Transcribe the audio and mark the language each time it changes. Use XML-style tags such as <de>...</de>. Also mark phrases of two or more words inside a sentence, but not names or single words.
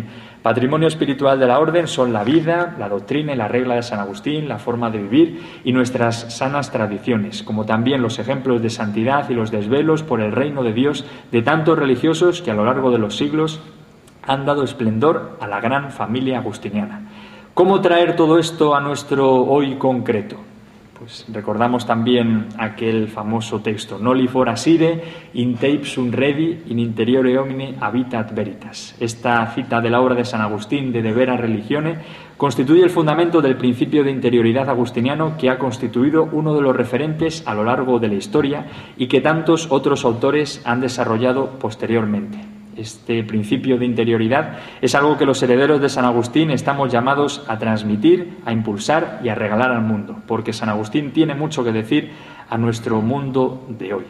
<es>Patrimonio espiritual de la Orden son la vida, la doctrina y la regla de San Agustín, la forma de vivir y nuestras sanas tradiciones, como también los ejemplos de santidad y los desvelos por el reino de Dios de tantos religiosos que a lo largo de los siglos han dado esplendor a la gran familia agustiniana. ¿Cómo traer todo esto a nuestro hoy concreto? Pues recordamos también aquel famoso texto:</es> <la>Noli forasire, in te ipsum redi, in interiore homine habitat veritas.</la> <es>Esta cita de la obra de San Agustín de De Vera Religione constituye el fundamento del principio de interioridad agustiniano que ha constituido uno de los referentes a lo largo de la historia y que tantos otros autores han desarrollado posteriormente. este principio de interioridad, es algo que los herederos de San Agustín estamos llamados a transmitir, a impulsar y a regalar al mundo, porque San Agustín tiene mucho que decir a nuestro mundo de hoy.</es>